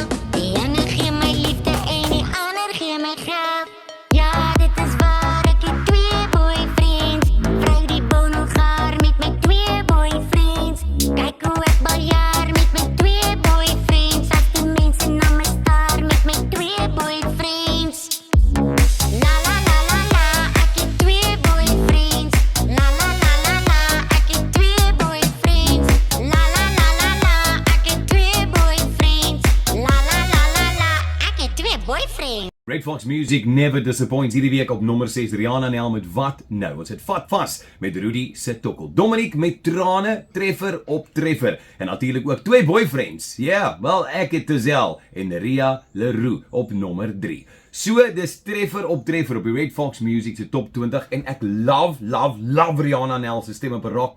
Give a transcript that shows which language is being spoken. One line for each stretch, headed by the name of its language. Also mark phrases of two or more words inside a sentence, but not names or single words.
Afrikaans: Die ene gee my liefde en die ander gee my geld. Ja, dit is waar, ek het 2 boyfriends. Vrou die bonogaar met my 2 boyfriends. Kyk hoe ek baljaar met my 2 boyfriends. As die mense na my staar met my 2 boyfriends. La la la la la, ek het 2 boyfriends. La la la la la, ek het 2 boyfriends. La la la la la, ek het 2 boyfriends. La la la la la, ek het 2 boyfriends. Red Fox Music
English: never disappoints
Afrikaans: hierdie week op nommer 6. Rihanna Nel met Wat Nou. Ons het vat vas met Rudy se tokkel. Dominique met Trane, treffer op treffer. En natuurlik ook 2 boyfriends. Ja, wel ek het Tezel en Ria Leroux op nommer 3. So, dis treffer op treffer op die Red Fox Music se top 20 en ek love Rihanna Nel se stem op 'n rock.